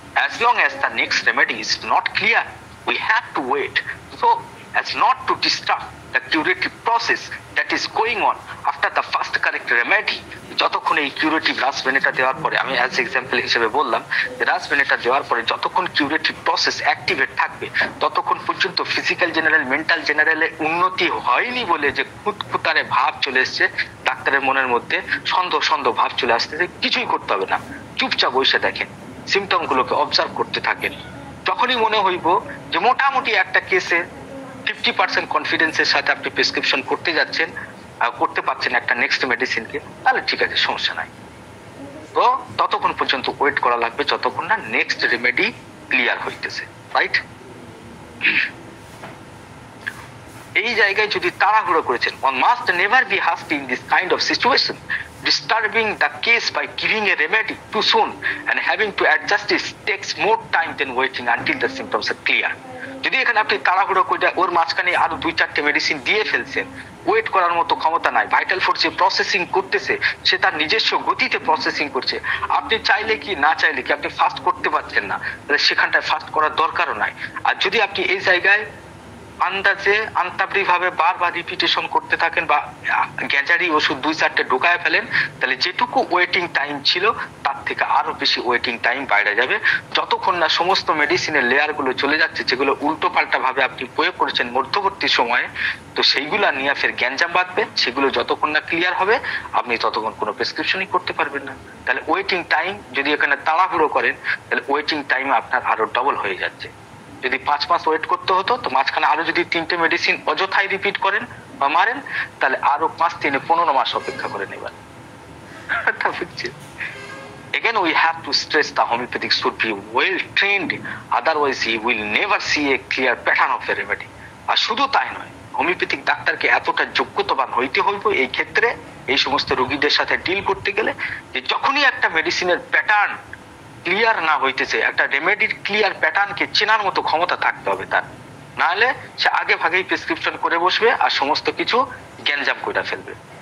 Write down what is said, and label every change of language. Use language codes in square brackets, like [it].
[en] As long as the next remedy is not clear, we have to wait, so as not to disturb the curative process that is going on after the first correct remedy. [bn] যতক্ষণ এই curative রাসভেনেটা দেওয়ার পরে, আমি as example হিসেবে বললাম যে রাসভেনেটা দেওয়ার পরে যতক্ষণ [en] curative process activate [bn] থাকবে ততক্ষণ পর্যন্ত [en] physical general, mental জেনারেলের [bn] উন্নতি হয়নি বলে যে খুঁতখুঁতারে ভাব চলে এসছে ডাক্তারের মনের মধ্যে, সন্দেহ ভাব চলে আসতেছে, কিছুই করতে হবে না, চুপচাপ বসে দেখেন, সিমটম গুলোকে অবজার্ভ করতে থাকেন। যখনই মনে হইব যে মোটামুটি একটা কেসে 50% কনফিডেন্সের সাথে আপনি প্রেসক্রিপশন করতে যাচ্ছেন, করতে পারছেন একটা নেক্সট মেডিসিনকে, তাহলে ঠিক আছে, সমস্যা নাই। তো ততক্ষণ পর্যন্ত ওয়েট করা লাগবে যতক্ষণ না [en] next remedy clear [bn] হইতেছে, রাইট? এই জায়গায় যদি তাড়াহুড়ো করেছেন, [en] one must never be hasty in this kind of situation. Disturbing the case by giving a remedy too soon and having to adjust it takes more time than waiting until the symptoms are clear. [bn] যদি এখানে আপনি তাড়াহুড়ো করে ওর মাঝখানে আরো 2-4টে medicine দিয়ে ফেলছেন, wait করার মতো ক্ষমতা নাই, ভাইটাল ফোর্স যে প্রসেসিং করতেছে সে তার নিজস্ব গতিতে প্রসেসিং করছে, আপনি চাইলে কি না চাইলে কি আপনি ফাস্ট করতে পারছেন না, তাহলে সেখানটায় ফাস্ট করার দরকারও নাই। আর যদি আপনি এই জায়গায় আন্দাজে আন্তাবরি ভাবে বারবার রিপিটেশন করতে থাকেন বা গ্যাজারি ওষুধ 2-4টে ঢুকায় ফেলেন, তাহলে যেটুকু ওয়েটিং টাইম ছিল তার থেকে আরো বেশি ওয়েটিং টাইম বাইরে যাবে, যতক্ষণ না সমস্ত মেডিসিনের লেয়ার গুলো চলে যাচ্ছে যেগুলো উল্টো পাল্টা ভাবে আপনি প্রয়োগ করেছেন মধ্যবর্তী সময়ে, তো সেইগুলা নিয়ে ফের গ্যাঞ্জাম বাঁধবে, সেগুলো যতক্ষণ না ক্লিয়ার হবে আপনি ততক্ষণ কোনো প্রেসক্রিপশনই করতে পারবেন না। তাহলে ওয়েটিং টাইম যদি এখানে তাড়াহুড়ো করেন তাহলে ওয়েটিং টাইম আপনার আরো ডবল হয়ে যাচ্ছে। যদি 5 মাস ওয়েট করতে হতো, তো মাঝখানে আরো যদি 3টে মেডিসিন অযথাই রিপিট করেন বা মারেন, তাহলে আরো 5-3-15 মাস অপেক্ষা করে নেবেন। [en] Again, we have to stress the homeopathic should be well trained, otherwise he will never see a clear pattern of a remedy. [bn] আর শুধু তাই নয়, হোমিওপ্যাথিক ডাক্তারকে এতটা যোগ্যতাবান হইতে হইব এই ক্ষেত্রে, এই সমস্ত রোগীদের সাথে ডিল করতে গেলে, যে যখনই একটা মেডিসিনের প্যাটার্ন ক্লিয়ার না হইতেছে, একটা রেমেডির ক্লিয়ার প্যাটার্নকে চেনার মতো ক্ষমতা থাকতে হবে তার, নাহলে সে আগে ভাগেই প্রেসক্রিপশন করে বসবে আর সমস্ত কিছু গ্যাঞ্জাম করে ফেলবে।